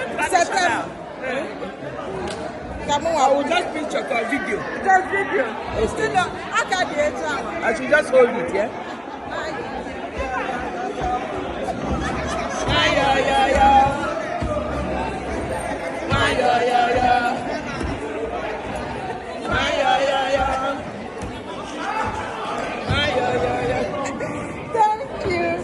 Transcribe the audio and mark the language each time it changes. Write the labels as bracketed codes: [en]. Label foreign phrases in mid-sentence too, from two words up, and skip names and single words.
[en] September. [ig] Ka mụ nwa [en] I will just pinch your video. Just video. Okay. Still, [ig] aka dị etu ahụ. [en] I should just hold it, yeah? Aye. Ayoyoyo. Ayoyoyo. Ayoyoyo. Ay, ay, ay, ay. Thank you.